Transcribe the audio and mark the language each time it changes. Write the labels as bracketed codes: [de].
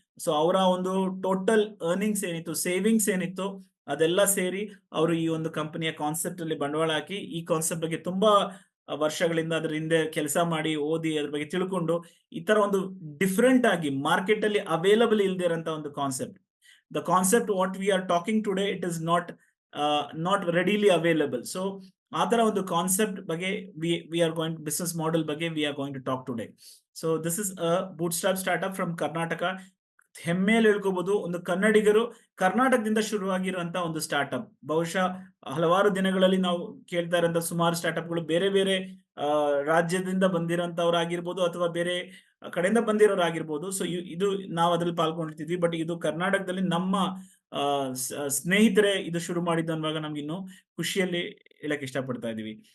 [kn] So ಅವರ ಒಂದು total earnings ಏನಿತ್ತು, ಸೇವಿಂಗ್ಸ್ ಏನಿತ್ತು, ಅದೆಲ್ಲ ಸೇರಿ ಅವರು ಈ ಒಂದು ಕಂಪನಿಯ ಕಾನ್ಸೆಪ್ಟ್ ಅಲ್ಲಿ ಬಂಡವಾಳ ಹಾಕಿ ಈ ಕಾನ್ಸೆಪ್ಟ್ ಬಗ್ಗೆ ತುಂಬಾ ವರ್ಷಗಳಿಂದ ಅದ್ರ ಹಿಂದೆ ಕೆಲಸ ಮಾಡಿ ಓದಿ ಅದ್ರ ಬಗ್ಗೆ ತಿಳ್ಕೊಂಡು ಈ ತರ ಒಂದು ಡಿಫ್ರೆಂಟ್ ಆಗಿ ಮಾರ್ಕೆಟ್ ಅಲ್ಲಿ ಅವೈಲಬಲ್ ಇಲ್ಲದೆ ಇರೋಂತ ಒಂದು concept. [en] The concept what we are talking today, it is not readily available. So [kn] ಆ ತರ ಒಂದು ಕಾನ್ಸೆಪ್ಟ್ ಬಗ್ಗೆ [en] we are going business model ಬಗ್ಗೆ we are going to talk today. So this is a bootstrap startup from Karnataka. [kn] ಹೆಮ್ಮೆಯಲ್ಲಿ ಹೇಳ್ಕೋಬಹುದು, ಒಂದು ಕನ್ನಡಿಗರು ಕರ್ನಾಟಕದಿಂದ ಶುರುವಾಗಿರುವಂತ ಒಂದು startup. ಬಹುಶಃ ಹಲವಾರು ದಿನಗಳಲ್ಲಿ ನಾವು ಕೇಳ್ತಾ ಇರೋಂಥ ಸುಮಾರು ಸ್ಟಾರ್ಟ್ಅಪ್ಗಳು ಬೇರೆ ಬೇರೆ ರಾಜ್ಯದಿಂದ ಬಂದಿರೋಂಥವ್ರಾಗಿರ್ಬೋದು ಅಥವಾ ಬೇರೆ ಕಡೆಯಿಂದ ಬಂದಿರೋರಾಗಿರ್ಬೋದು. ಸೊ ಇದು ನಾವು ಅದ್ರಲ್ಲಿ ಪಾಲ್ಕೊಂಡಿರ್ತೀವಿ. ಬಟ್ ಇದು ಕರ್ನಾಟಕದಲ್ಲಿ ನಮ್ಮ ಸ್ನೇಹಿತರೆ ಇದು ಶುರು ಮಾಡಿದ್ದು ಅನ್ನುವಾಗ ನಮ್ಗೆ ಇನ್ನು ಖುಷಿಯಲ್ಲಿ ಹೇಳಕ್ ಇಷ್ಟಪಡ್ತಾ ಇದೀವಿ.